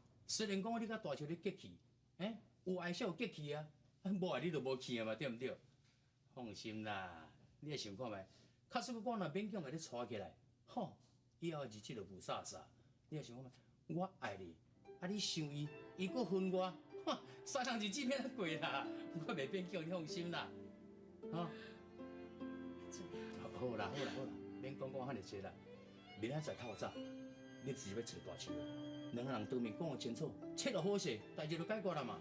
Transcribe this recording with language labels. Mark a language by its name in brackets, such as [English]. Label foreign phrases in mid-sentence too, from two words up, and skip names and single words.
[Min Nan Chinese] 虽然讲你甲大树咧结气，有爱才有结气啊，无爱你就无气啊嘛，对毋对？放心啦，你来想看觅，假使我若勉强甲你娶起来，吼，以后日子就无飒飒。你来想看觅，我爱你，你想伊，伊搁分我，三人日子免得过啦，我袂勉强，你放心啦，好。好啦，免讲遐尼济啦，明仔载透早。你直接要找大树啊！两个人当面讲清楚，切落好势，代志就解决了嘛。